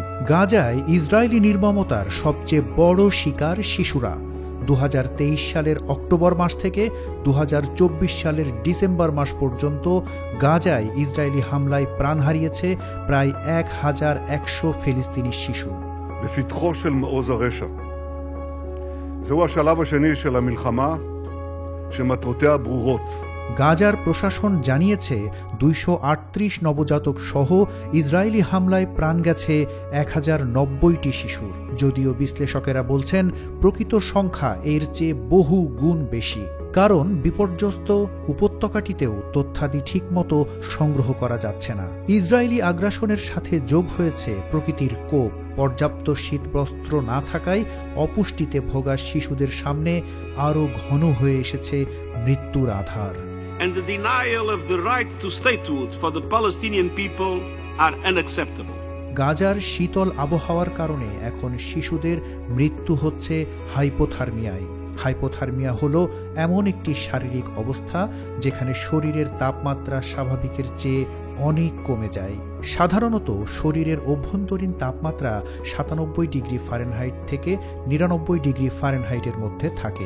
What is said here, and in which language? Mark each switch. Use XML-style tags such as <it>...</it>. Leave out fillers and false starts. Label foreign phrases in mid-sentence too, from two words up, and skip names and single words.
<bn>গাজায় ইসরায়েলি নির্মমতার সবচেয়ে বড় শিকার শিশুরা। 2023 সালের অক্টোবর মাস থেকে 2024 সালের ডিসেম্বর মাস পর্যন্ত গাজায় ইসরায়েলি হামলায় প্রাণ হারিয়েছে প্রায় 1100 ফিলিস্তিনি শিশু।</bn> <he>בפתחו של מעוז הרשע. זהו השלב השני של המלחמה שמטרותיה ברורות.</he> <bn>গাজার প্রশাসন জানিয়েছে 238 নবজাতক সহ ইসরায়েলি হামলায় প্রাণ গেছে 1090টি শিশুর। যদিও বিশ্লেষকেরা বলছেন প্রকৃত সংখ্যা এর চেয়ে বহু গুণ বেশি, কারণ বিপর্যস্ত উপত্যকাটিতেও তথ্যাদি ঠিকমতো সংগ্রহ করা যাচ্ছে না। ইসরায়েলি আগ্রাসনের সাথে যোগ হয়েছে প্রকৃতির কোপ। পর্যাপ্ত শীতবস্ত্র না থাকায় অপুষ্টিতে ভোগা শিশুদের সামনে আরও ঘন হয়ে এসেছে মৃত্যুর আধার।</bn> <en>And the denial of the right to statehood for the Palestinian people are unacceptable.</en> <bn>গাজার শীতল আবহাওয়ার কারণে এখন শিশুদের মৃত্যু হচ্ছে হাইপোথার্মিয়ায়। হাইপোথার্মিয়া হলো এমন একটি শারীরিক অবস্থা যেখানে শরীরের তাপমাত্রা স্বাভাবিকের চেয়ে অনেক কমে যায়। সাধারণত শরীরের অভ্যন্তরীণ তাপমাত্রা 97 ডিগ্রি ফারেনহাইট থেকে 99 ডিগ্রি ফারেনহাইটের মধ্যে থাকে।</bn>